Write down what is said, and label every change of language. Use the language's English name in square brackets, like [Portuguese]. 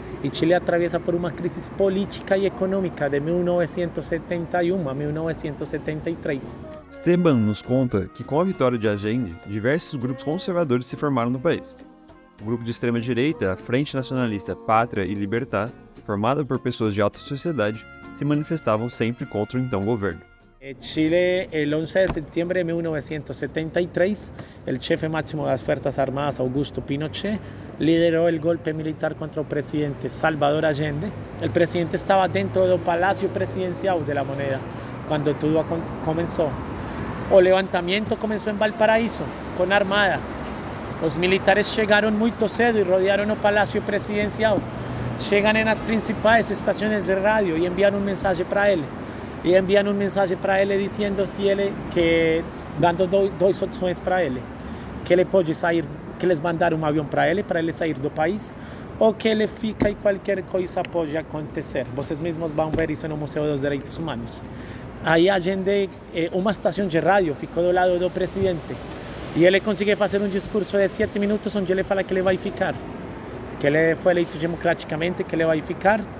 [Portuguese] E Chile atraviesa por uma crise política e econômica de 1971 a 1973. Esteban nos conta que com a vitória de Allende, diversos grupos conservadores se formaram no país. O grupo de extrema-direita, a Frente Nacionalista Pátria e Libertad, formada por pessoas de alta sociedade, se manifestavam sempre contra o então governo. [Spanish] Chile, el 11 de septiembre de 1973, el jefe máximo de las Fuerzas Armadas, Augusto Pinochet, lideró el golpe militar contra el presidente Salvador Allende. El presidente estaba dentro del Palacio Presidencial de la Moneda cuando todo comenzó. El levantamiento comenzó en Valparaíso, con armada. Los militares llegaron muy cedo y rodearon el Palacio Presidencial. Llegan en las principales estaciones de radio y envían un mensaje para él. [Portuguese] E enviam um mensagem para ele dizendo se ele dando duas opções para ele, que ele pode sair, que eles mandaram um avião para ele sair do país, ou que ele fica e qualquer coisa pode acontecer. Vocês mesmos vão ver isso no Museu dos Direitos Humanos. Aí Allende, uma estação de rádio ficou do lado do presidente e ele conseguiu fazer um discurso de 7 minutos onde ele fala que ele vai ficar, que ele foi eleito democraticamente, que ele vai ficar.